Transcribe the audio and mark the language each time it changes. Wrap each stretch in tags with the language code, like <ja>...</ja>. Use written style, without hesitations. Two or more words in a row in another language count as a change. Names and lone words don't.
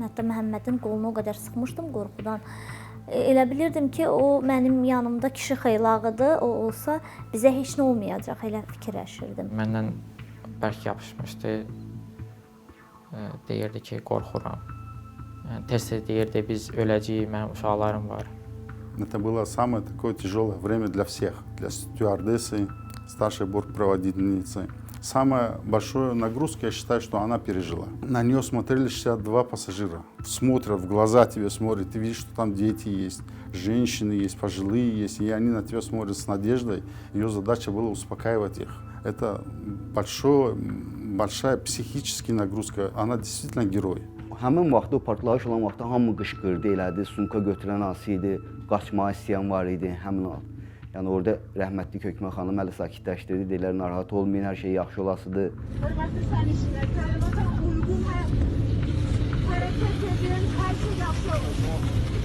<az>Hətta Məhəmmədin qolunu o qədər sıxmışdım qorxudan. Elə bilirdim ki, o mənim yanımda kişi xeylağıdır, o olsa bizə heç nə olmayacaq, elə fikirləşirdim. Məndən bərk yapışmışdı, deyirdi ki, qorxuram. Tez-tez deyirdi, biz öləcəyik, mənim uşaqlarım var.</az> <ru>Это было самое такое тяжелое время для всех, для стюардессы, старшей бортпроводительницы. Самая большая нагрузка, я считаю, что она пережила. На нее смотрели 62 пассажира. Смотрят, в глаза тебе смотрят, ты видишь, что там дети есть, женщины есть, пожилые есть, и они на тебя смотрят с надеждой. Ее задача была успокаивать их. Это большая психическая нагрузка. Она действительно герой.</ru> <az>Həmin vaxtda, o partlayış olan vaxtda hamı qışqırdı, elədi, sumka götürən hansı idi, qaçmağa istəyən var idi, həmin an. Yəni orada rəhmətli Hökmə xanım hələ sakitləşdirdi, deyirlər, narahat olmayın, hər şey yaxşı olasıdır. Hörmətli sərnişinlər, təlimata uyğun hərəkət edin, hər şey yaxşı olacaq.</az>